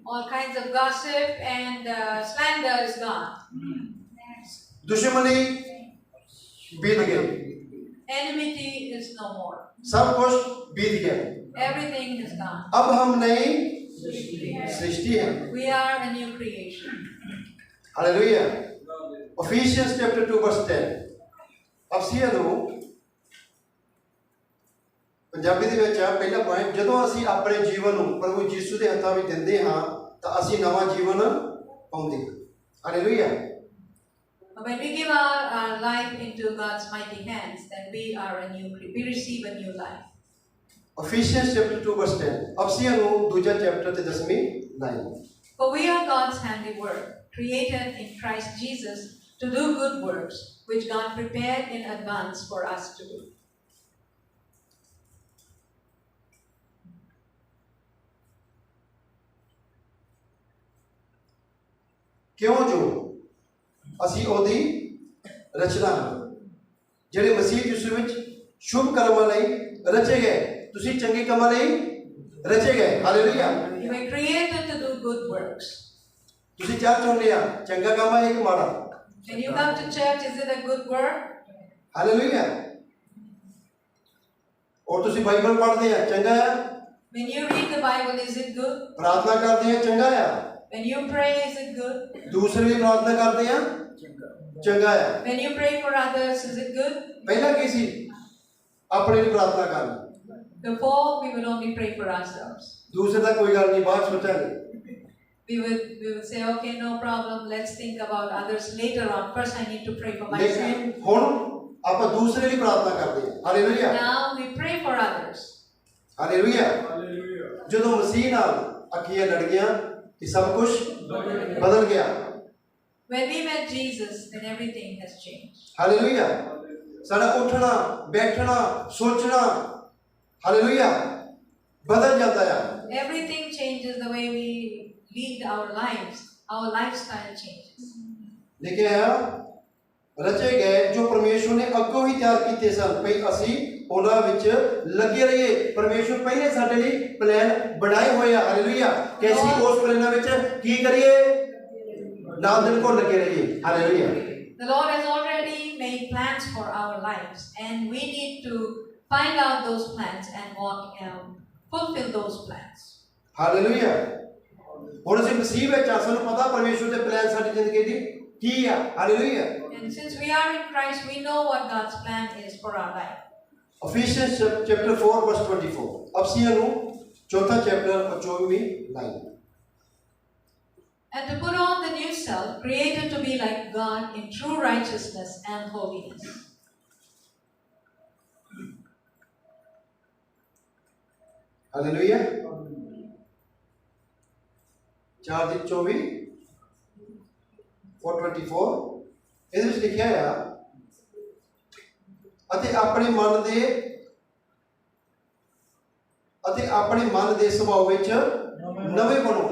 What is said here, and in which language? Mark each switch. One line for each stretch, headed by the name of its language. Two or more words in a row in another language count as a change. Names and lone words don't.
English: All kinds of gossip and slander is gone.
Hindi: दुश्मनी बीत गई।
English: Enmity is no more.
Hindi: सब कुछ बीत गया।
English: Everything is gone.
Hindi: अब हम नई सृष्टि है।
English: We are a new creation.
Hindi: हालेलुया।
English: Ephesians chapter 2 verse 10।
Punjabi: ਅਫਸੀਆਂ ਨੂੰ ਪੰਜਾਬੀ ਦੇ ਵਿੱਚ ਆ ਪਹਿਲਾ ਪੁਆਇੰਟ, ਜਦੋਂ ਅਸੀਂ ਆਪਣੇ ਜੀਵਨ ਨੂੰ ਪ੍ਰਭੂ ਯੀਸ਼ੂ ਦੇ ਹੱਥਾਂ ਵਿੱਚ ਦਿੰਦੇ ਹਾਂ ਤਾਂ ਅਸੀਂ ਨਵਾਂ ਜੀਵਨ ਪਾਉਂਦੇ ਹਾਂ। ਹਾਲੇਲੂਇਆ।
English: When we give our life into God's mighty hands, then we receive a new life. Ephesians chapter 2 verse 10।
Punjabi: ਅਫਸੀਆਂ ਨੂੰ ਦੂਜਾ ਚੈਪਟਰ ਤੇ 10ਵੀਂ ਲਾਈਨ।
English: For we are God's handiwork, created in Christ Jesus to do good works, which God prepared in advance for us to do.
Punjabi: ਕਿਉਂ ਜੋ ਅਸੀਂ ਉਹਦੀ ਰਚਨਾ ਹਾਂ, ਜਿਹੜੇ ਮਸੀਹ ਯਿਸੂ ਵਿੱਚ ਸ਼ੁਭ ਕਰਮਾਂ ਲਈ ਰਚੇ ਗਏ। ਤੁਸੀਂ ਚੰਗੇ ਕੰਮਾਂ ਲਈ ਰਚੇ ਗਏ। ਹਾਲੇਲੂਇਆ।
English: You were created to do good works.
Punjabi: ਤੁਸੀਂ ਚਰਚ ਆਉਂਦੇ ਆ, ਚੰਗਾ ਕੰਮ ਹੈ ਕਿ ਮਾੜਾ?
English: When you come to church, is it a good work?
Punjabi: ਹਾਲੇਲੂਇਆ। ਔਰ ਤੁਸੀਂ ਬਾਈਬਲ ਪੜ੍ਹਦੇ ਆ, ਚੰਗਾ ਆ।
English: When you read the Bible, is it good?
Punjabi: ਪ੍ਰਾਰਥਨਾ ਕਰਦੇ ਆ, ਚੰਗਾ ਆ।
English: When you pray, is it good?
Punjabi: ਦੂਸਰੇ ਵੀ ਪ੍ਰਾਰਥਨਾ ਕਰਦੇ ਆ, ਚੰਗਾ ਆ।
English: When you pray for others, is it good?
Punjabi: ਪਹਿਲਾਂ ਕੀ ਸੀ? ਆਪਣੇ ਲਈ ਪ੍ਰਾਰਥਨਾ ਕਰਨਾ।
English: Before, we would only pray for ourselves.
Punjabi: ਦੂਸਰੇ ਦਾ ਕੋਈ ਗੱਲ ਨਹੀਂ, ਬਾਅਦ ਸੋਚਾਂਗੇ।
English: We would say, okay, no problem, let's think about others later on. First, I need to pray for myself.
Punjabi: ਲੇਕਿਨ ਹੁਣ ਆਪਾਂ ਦੂਸਰੇ ਲਈ ਪ੍ਰਾਰਥਨਾ ਕਰਦੇ ਆ। ਹਾਲੇਲੂਇਆ।
English: Now we pray for others.
Punjabi: ਹਾਲੇਲੂਇਆ। ਜਦੋਂ ਮਸੀਹ ਨਾਲ ਅੱਖੀਆਂ ਲੜ ਗਈਆਂ, ਇਹ ਸਭ ਕੁਝ ਬਦਲ ਗਿਆ।
English: When we met Jesus, then everything has changed.
Punjabi: ਹਾਲੇਲੂਇਆ। ਸਾਡਾ ਉੱਠਣਾ, ਬੈਠਣਾ, ਸੋਚਣਾ, ਹਾਲੇਲੂਇਆ, ਬਦਲ ਜਾਂਦਾ ਆ।
English: Everything changes the way we lead our lives. Our lifestyle changes.
Punjabi: ਲਿਖਿਆ ਰਚੇ ਗਏ ਜੋ ਪਰਮੇਸ਼ਵਰ ਨੇ ਅੱਗੋਂ ਹੀ ਤਿਆਰ ਕੀਤੇ ਸਨ, ਭਈ ਅਸੀਂ ਉਹਨਾਂ ਵਿੱਚ ਲੱਗੇ ਰਹੀਏ। ਪਰਮੇਸ਼ਵਰ ਪਹਿਲੇ ਸਾਡੇ ਲਈ ਪਲਾਨ ਬਣਾਏ ਹੋਏ ਆ। ਹਾਲੇਲੂਇਆ। ਕਿ ਅਸੀਂ ਉਸ ਪਲਾਨਾਂ ਵਿੱਚ ਕੀ ਕਰੀਏ? ਨਾਲ ਦਿਨ ਕੋ ਲੱਗੇ ਰਹੀਏ। ਹਾਲੇਲੂਇਆ।
English: The Lord has already made plans for our lives, and we need to find out those plans and fulfill those plans.
Punjabi: ਹਾਲੇਲੂਇਆ। ਹੁਣ ਅਸੀਂ ਮਸੀਹ ਵਿੱਚ ਆ, ਸਾਨੂੰ ਪਤਾ ਪਰਮੇਸ਼ਵਰ ਦੇ ਪਲਾਨ ਸਾਡੀ ਜ਼ਿੰਦਗੀ ਦੀ ਕੀ ਆ। ਹਾਲੇਲੂਇਆ।
English: And since we are in Christ, we know what God's plan is for our life. Ephesians chapter 4 verse 24।
Punjabi: ਅਫਸੀਆਂ ਨੂੰ ਚੌਥਾ ਚੈਪਟਰ ਔਰ 24ਵੀਂ ਲਾਈਨ।
English: And to put on the new self, created to be like God in true righteousness and holiness. Hallelujah.
Punjabi: 4:24 4:24 ਇਹਦੇ ਵਿੱਚ ਲਿਖਿਆ ਆ ਅਤੇ ਆਪਣੇ ਮਨ ਦੇ ਸੁਭਾਅ ਵਿੱਚ ਨਵੇਂ ਬਣੋ।